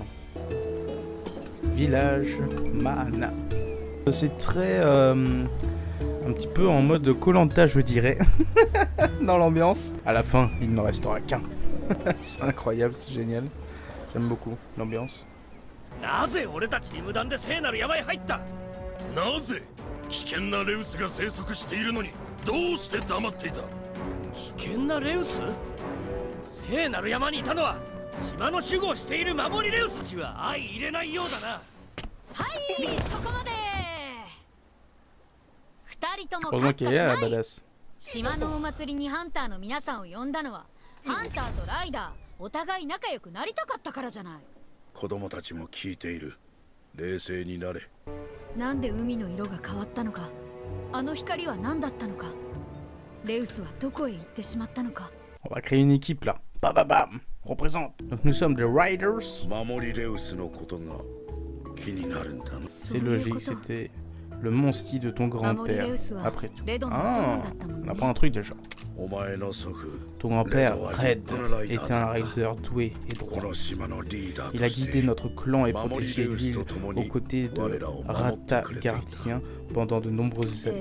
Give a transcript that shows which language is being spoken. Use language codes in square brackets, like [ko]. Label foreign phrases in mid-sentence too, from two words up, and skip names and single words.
[fr] Village Mana. C'est très un petit peu en mode Koh-Lanta, je dirais, dans l'ambiance. À la fin, il ne restera qu'un. C'est incroyable, c'est génial. J'aime beaucoup l'ambiance. [ja] なぜ俺たちに無断で聖なる山へ入った？なぜ危険なレウスが生息しているのにどうして黙っていた？危険なレウス？聖なる山にいたのは島の守護をしている守りレウスたちは相入れないようだな。はい、そこまで。二人ともカットしない。島のお祭りにハンターの皆さんを呼んだのはハンターとライダーお互い仲良くなりたかったからじゃない。子供たちも聞いている。冷静になれ。なんで海の色が変わったのか、あの光は何だったのか、レウスはどこへ行ってしまったのか。 [fr] On va créer une équipe là. Bam bam bam. Représente. Donc nous sommes des Riders. [ja] 守りレウスのことが気になるんだな。 [fr] C'est logique, c'était le monstie de ton grand-père. Après tout. Ah, on apprend un truc déjà. Ton grand-père, Red, était un raider doué et droit. Il a guidé notre clan et protégé l'île aux côtés de Rata Gardien pendant de nombreuses années.